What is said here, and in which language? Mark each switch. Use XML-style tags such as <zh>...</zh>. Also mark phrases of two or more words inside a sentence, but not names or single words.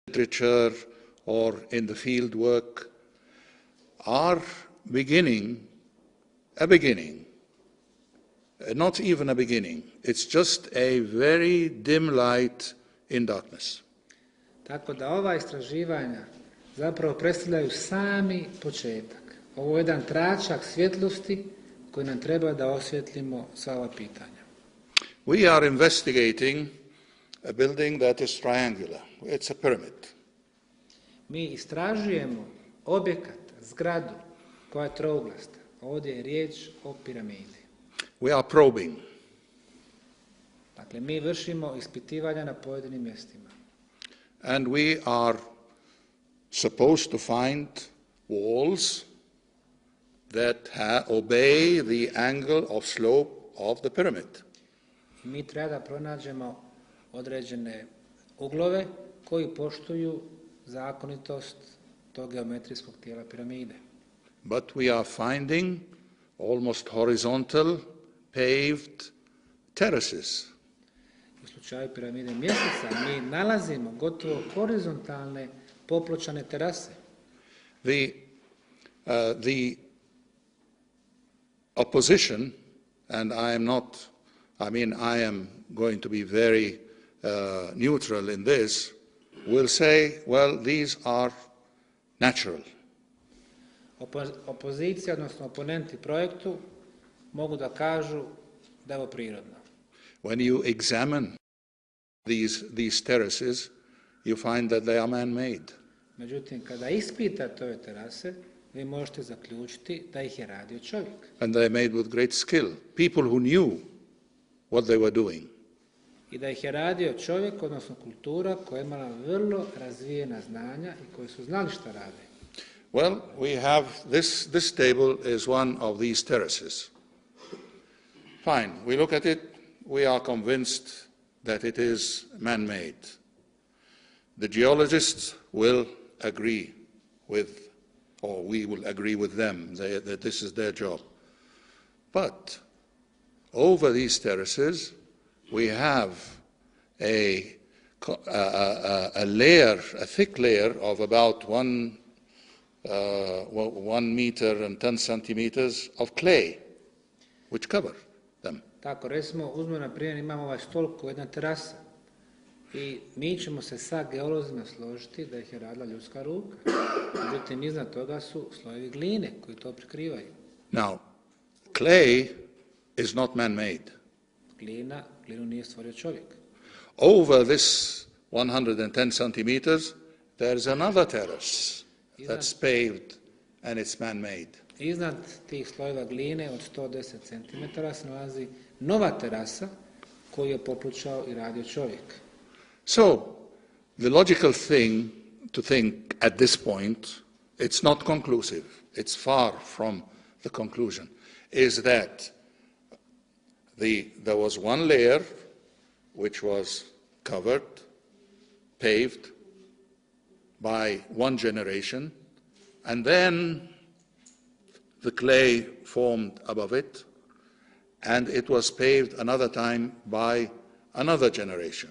<en>literature or in the field work are a beginning, not even a beginning. It's just a very dim light in darkness.</en> <bs>Tako da ova istraživanja zapravo predstavljaju sami početak. Ovo je jedan tračak svjetlosti koji nam treba da osvjetlimo sva ova pitanja.</bs> <en>We are investigating a building that is triangular. It's a pyramid.</en> <bs>Mi istražujemo objekat, zgradu koja je trouglasta. Ovdje je riječ o piramidi.</bs> <en>We are probing.</en> <bs>Dakle, mi vršimo ispitivanja na pojedinim mjestima.</bs> <en>And we are supposed to find walls that obey the angle of slope of the pyramid.</en> <bs>Mi treba da pronađemo određene uglove koji poštuju zakonitost tog geometrijskog tijela piramide.</bs> <en>But we are finding almost horizontal paved terraces.</en> <bs>U slučaju piramide mjeseca mi nalazimo gotovo horizontalne popločane terase.</bs> <en>The opposition, and I am going to be very neutral in this, will say, well, these are natural.</en> <bs>Opozicija, odnosno oponenti projektu, mogu da kažu da je ovo prirodno.</bs> <en>When you examine these terraces, you find that they are man-made.</en> <bs>Međutim, kada ispitate ove terase, vi možete zaključiti da ih je radio čovjek.</bs> <en>And they are made with great skill. People who knew what they were doing.</en> <bs>I da ih je radio čovjek, odnosno kultura koja je imala vrlo razvijena znanja i koji su znali šta rade.</bs> <en>Well, we have this table is one of these terraces. Fine, we look at it, we are convinced that it is man-made. The geologists will agree with, or we will agree with them, that this is their job. But over these terraces, we have a thick layer of about 1 meter and 10 centimeters of clay, which cover them.</en> <bs>Tako, recimo, uzmemo na primjer, imamo ovaj stolp koji je jedna terasa i mi ćemo se sa geolozima složiti da ih je radila ljudska ruka. Međutim, iznad toga su slojevi gline koji to prikrivaju.</bs> <en>Now, clay is not man-made.</en> <bs>Glinu nije stvorio čovjek.</bs> <en>Over this 110 centimeters, there's another terrace that's paved and it's man-made.</en> <bs>Iznad tih slojeva gline od 110 cm se nalazi nova terasa koju je popločao i radio čovjek.</bs> <en>So, the logical thing to think at this point, it's not conclusive, it's far from the conclusion, is that there was one layer which was covered, paved by one generation, and then the clay formed above it, and it was paved another time by another generation.</en>